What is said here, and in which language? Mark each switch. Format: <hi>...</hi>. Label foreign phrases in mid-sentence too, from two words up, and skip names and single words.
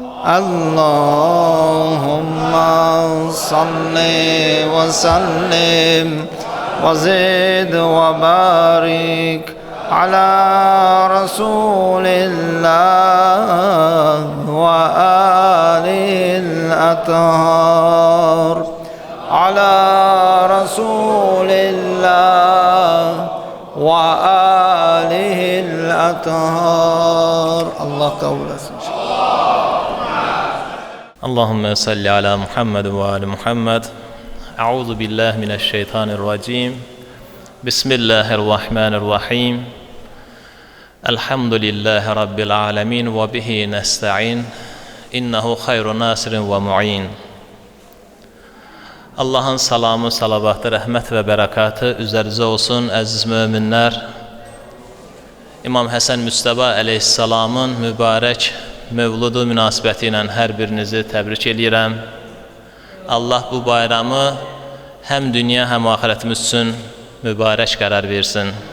<ar>اللهم صل وسلم وزد وبارك على رسول الله وآله الأطهار على رسول الله وآله الأطهار.</ar> <tr>Allah kabul etsin.</tr> <ar>اللهم صل على محمد وآل محمد. أعوذ بالله من الشيطان الرجيم. بسم الله الرحمن الرحيم. الحمد لله رب العالمين وبه نستعين. إنه خير ناصر ومعين.</ar> <az>Allahın salamı, salavatı, rəhmət və bərəkatı üzərinizə olsun, əziz möminlər. İmam Həsən Müstəba əleyhissalamın mübarək mövludu münasibəti ilə hər birinizi təbrik edirəm. Allah bu bayramı həm dünya, həm axirətimiz üçün mübarək qərar versin.</az>